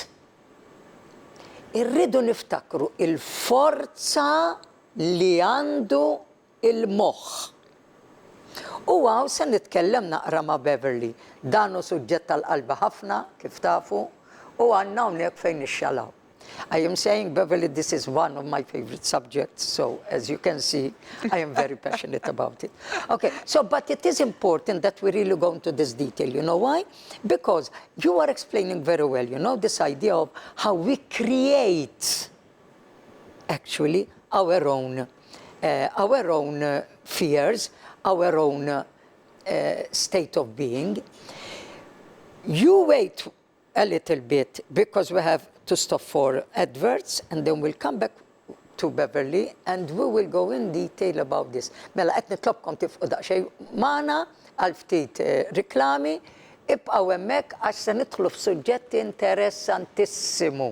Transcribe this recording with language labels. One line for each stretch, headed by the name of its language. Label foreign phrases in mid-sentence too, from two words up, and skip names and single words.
Maltese: Irridu niftakru il-forza li għandu il-moħħ. U għaw se nitkellem naqra ma' Beverly. Dan hu suġġett tal-qalba ħafna, kif tafu, u għandna hawnhekk fejn nixxalaw.
English: I am saying, Beverly, this is one of my favorite subjects. So, as you can see, I am very passionate about it. Okay, so, but it is important that we really go into this detail. You know why? Because you are explaining very well, you know, this idea of how we create, actually, our own fears, our own state of being. You wait a little bit because we have to stop for adverts and then we'll come back to Beverly and we will go in detail about this.
Maltese: Mela qed nitlobkom tifqu daqsxejn magħna għal ftit riklami ibqgħu hemmhekk għax se nidħlu f'suġġett interessantissimu.